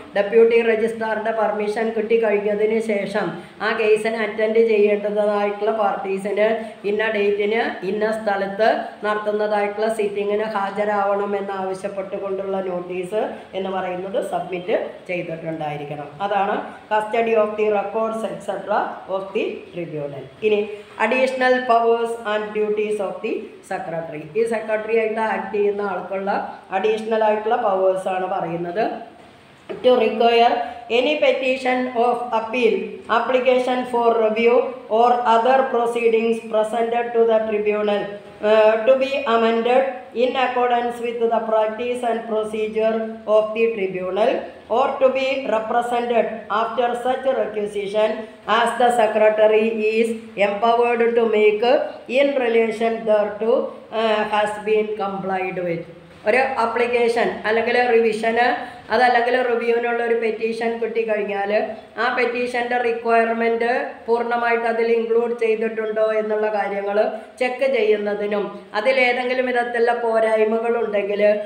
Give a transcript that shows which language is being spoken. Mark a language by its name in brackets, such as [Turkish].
[Malayalam] Deputy രജിസ്ട്രാറിൻ്റെ permission കിട്ടിക്കഴിഞ്ഞതിന് ശേഷം ആ കേസിന് അറ്റൻഡ് ചെയ്യേണ്ടതായിട്ടുള്ള പാർട്ടീസിന് ഇന്ന ഡേറ്റിന് ഇന്ന സ്ഥലത്ത് നടത്തുന്നതായിട്ടുള്ള സിറ്റിങ്ങിന് ഹാജരാവണം എന്നാവശ്യപ്പെട്ടുകൊണ്ടുള്ള നോട്ടീസ് എന്ന് പറയുന്നത് സബ്മിറ്റ് ചെയ്തിട്ടുണ്ടായിരിക്കണം. അതാണ് custody of the records etcetera of the tribunal. ഇനി additional powers and duties of the secretary. ഈ സെക്രട്ടറി ആയിട്ട് ആക്ട് ചെയ്യുന്ന ആൾക്കുള്ള അഡീഷണൽ ആയിട്ടുള്ള പവേഴ്സാണ് പറയുന്നത്. [English] To require any petition of appeal, application for review or other proceedings presented to the tribunal to be amended in accordance with the practice and procedure of the tribunal or to be represented after such requisition as the secretary is empowered to make in relation thereto has been complied with. [Malayalam] ഒരു application അല്ലെങ്കിൽ റിവിഷന് അതല്ലെങ്കിൽ റിവ്യൂവിനുള്ള ഒരു petition കിട്ടിക്കഴിഞ്ഞാൽ ആ പെറ്റീഷൻ്റെ requirement പൂർണ്ണമായിട്ട് അതിൽ include ചെയ്തിട്ടുണ്ടോ എന്നുള്ള കാര്യങ്ങൾ ചെക്ക് ചെയ്യുന്നതിനും അതിലേതെങ്കിലും വിധത്തിലുള്ള പോരായ്മകളുണ്ടെങ്കിൽ